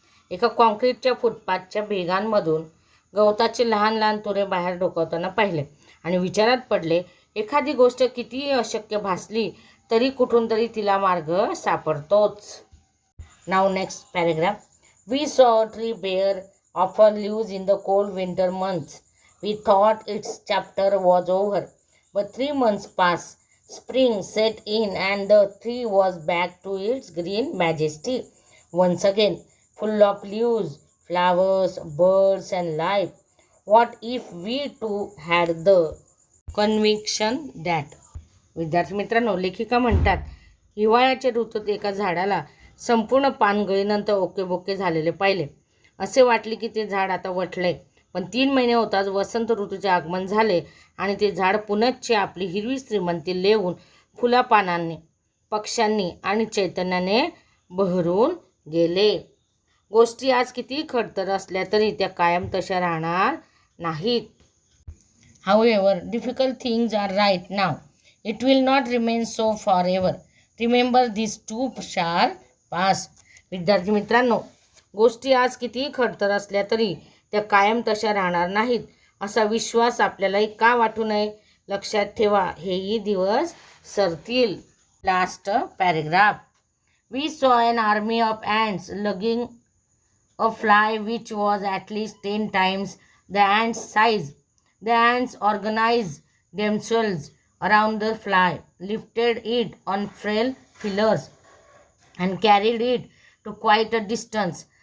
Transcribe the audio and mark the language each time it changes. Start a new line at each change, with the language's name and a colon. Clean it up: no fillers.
Marathi: एका कॉन्क्रीटच्या फुटपाथच्या भेगांमधून गवताचे लहान लहान तुरे बाहेर डोकावताना पाहिले आणि विचारात पडले, एखादी गोष्ट कितीही अशक्य भासली तरी कुठून तरी तिला मार्ग सापडतोच.
English: Now next paragraph. We saw a tree bare of leaves in the cold winter months. We thought its chapter was over, but 3 months passed. Spring set in and the tree was back to its green majesty. Once again, full of leaves, flowers, birds, and life. What if we too had the conviction that?
Marathi: विद्यार्थी मित्रांनो, लेखिका म्हणतात, हिवाळ्याच्या ऋतूत एका झाडाला संपूर्ण पानगळीनंतर ओकेबोके झालेले पाहिले. असे वाटले की ते झाड आता वटले. पण 3 महिने होताच वसंत ऋतूचे आगमन झाले आणि ते झाड पुनश्च आपली हिरवी श्रीमंती लेवून फुलापानांनी, पक्ष्यांनी आणि चैतन्याने बहरून गेले. गोष्टी आज किती खडतर असल्या तरी त्या कायम तशा राहणार नाहीत.
English: However, difficult things are right now. It will not remain so forever. Remember these too shall pass.
Marathi: विद्यार्थी मित्रांनो, गोष्टी आज किती खडतर असल्या तरी त्या कायम तशा राहणार नाहीत असा विश्वास आपल्यालाही का वाटू नये. लक्षात ठेवा, हेही दिवस सरतील.
English: Last paragraph. We saw an army of ants lugging a fly which was at least 10 times the ant's size. The ants organized themselves around the fly, lifted it on frail pillars, and carried it to quite a distance.